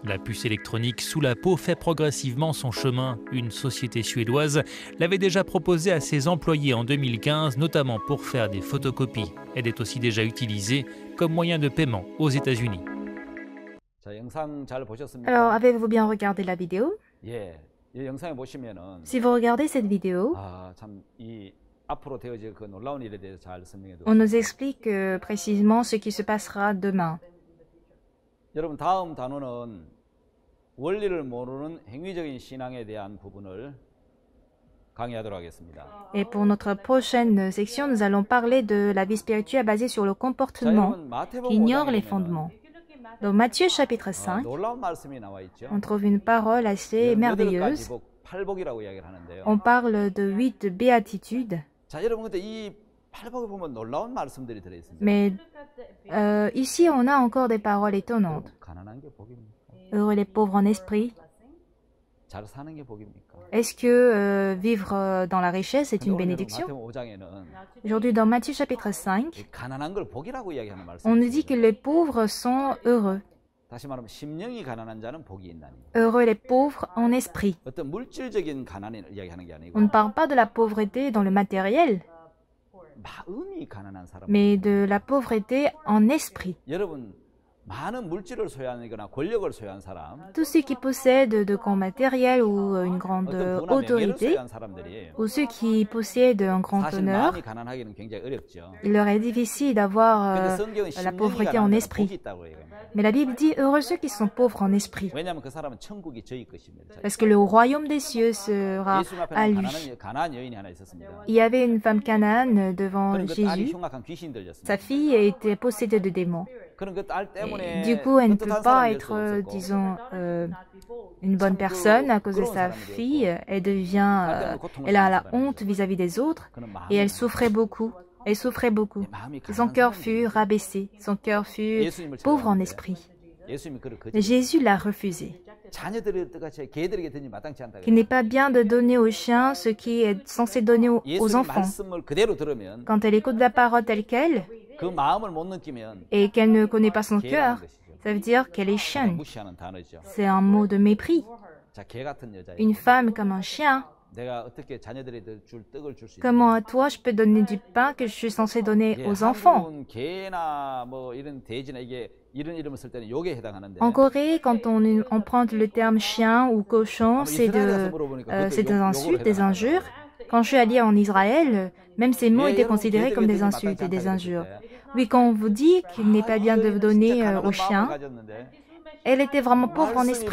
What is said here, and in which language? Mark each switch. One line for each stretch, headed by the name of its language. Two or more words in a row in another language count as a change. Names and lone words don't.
French: La puce électronique sous la peau fait progressivement son chemin. Une société suédoise l'avait déjà proposée à ses employés en 2015, notamment pour faire des photocopies. Elle est aussi déjà utilisée comme moyen de paiement aux États-Unis. Alors, avez-vous bien regardé la vidéo?
Korean: 예, 이 영상에 보시면은
French: Si vous regardez cette vidéo,
Korean: 참 이 앞으로 되어질 그 놀라운 일에 대해서 잘 설명해
French: on nous
Korean: 드렸습니다.
French: explique précisément ce qui se passera demain.
Korean: 여러분 다음 단어는 원리를 모르는 행위적인 신앙에 대한 부분을 강의하도록 하겠습니다.
French: Et pour notre prochaine section, nous allons parler de la vie spirituelle basée sur le
Korean: 자,
French: comportement
Korean: 여러분 마태복음
French: qui ignore les
Korean: 5장에
French: fondements. Dans Matthieu chapitre
Korean: 보면은
French: 5,
Korean: 놀라운 말씀이 나와 있죠.
French: on trouve une parole assez merveilleuse.
Korean: 복, 팔복이라고 이야기를 하는데요.
French: On parle de 8 béatitudes.
Korean: 자, 여러분 근데 이 팔복에 보면 놀라운 말씀들이 들어 있습니다.
French: Mais ici, on a encore des paroles étonnantes.
Korean: 가난한 게 복입니까?
French: Heureux les pauvres en esprit.
Korean: 잘 사는 게 복입니까?
French: Est-ce que vivre dans la richesse est une bénédiction?
Korean: 마태복음 5장에는
French: Aujourd'hui, dans Matthieu chapitre 5,
Korean: 가난한 걸 복이라고 이야기하는 말씀.
French: on nous dit que les pauvres sont heureux.
Korean: 다시 말하면 심령이 가난한 자는 복이 있나니.
French: Heureux les pauvres en esprit.
Korean: 어떤 물질적인 가난을 이야기하는 게 아니고
French: On ne parle pas de la pauvreté dans le matériel,
Korean: 마음이 가난한 사람.
French: mais de la pauvreté en esprit.
Korean: 여러분 많은 물질을 소유하거나 권력을 소유한 사람,
French: Tous ceux qui possèdent de grands matériels ou une grande
Korean: 어떤 부나 명예를
French: autorité,
Korean: 소유한 사람들이
French: ou ceux qui possèdent un grand
Korean: 사실
French: honneur,
Korean: 마음이 가난하기는 굉장히 어렵죠.
French: il leur est difficile d'avoir
Korean: 근데 성경은
French: la
Korean: 심령이
French: pauvreté en
Korean: 가난한 자는
French: esprit.
Korean: 복이 있다고 얘기합니다.
French: Mais la Bible dit heureux ceux qui sont pauvres en esprit,
Korean: 왜냐하면 그 사람은 천국이 저희 것입니다.
French: parce que le royaume des cieux sera
Korean: 예수님
French: à
Korean: 앞에는
French: lui.
Korean: 가난한 여인이 하나 있었습니다.
French: Il y avait une femme canaane devant
Korean: 그런 그 딸이
French: Jésus.
Korean: 흉악한 귀신 들렸습니다.
French: Sa fille était possédée de démons.
Korean: 그런 그 딸 때문에
French: Du coup, elle ne peut
Korean: 떳떳한
French: pas
Korean: 사람이 될 수
French: être,
Korean: 없었고
French: disons, une bonne personne à cause de sa fille. Elle devient, elle a la honte vis-à-vis des autres
Korean: 그는
French: et elle
Korean: 마음이
French: souffrait beaucoup. Elle souffrait beaucoup.
Korean: 마음이
French: Son
Korean: 가난한
French: cœur
Korean: 사람이
French: fut rabaissé. Son cœur fut
Korean: 예수님을
French: pauvre en
Korean: 찾아왔는데
French: esprit.
Korean: 예수님이 그를 거절.
French: Mais Jésus l'a refusé.
Korean: 자녀들이 어떡하지 개들에게 드니 마땅치 않다.
French: Qu'il n'est pas bien de donner aux chiens ce qui est censé donner aux
Korean: 예수님
French: enfants.
Korean: 말씀을 그대로 들으면
French: Quand elle écoute la parole telle qu'elle
Korean: 그 마음을 못 느끼면
French: et qu'elle ne connaît pas son
Korean: 개라는
French: cœur,
Korean: 것이죠.
French: ça veut dire qu'elle est
Korean: 그냥
French: chienne.
Korean: 무시하는 단어죠.
French: C'est un mot de mépris.
Korean: 자, 개 같은 여자.
French: Une femme comme un chien.
Korean: 내가 어떻게 자녀들에게 줄 떡을 줄 수 있는?
French: Comment à toi je peux donner du pain que je suis censé donner aux enfants?
Korean: 한국은 개나 뭐 이런 돼지나 이게 이런 이름을 쓸 때는 욕에 해당하는데.
French: En Corée, quand on emprunte le terme chien ou cochon, c'est des insultes, des injures. Quand je suis allée en Israël, même ces mots étaient considérés comme des insultes et des injures. Oui, quand on vous dit qu'il n'est pas bien de donner aux chiens, elle était vraiment pauvre en esprit.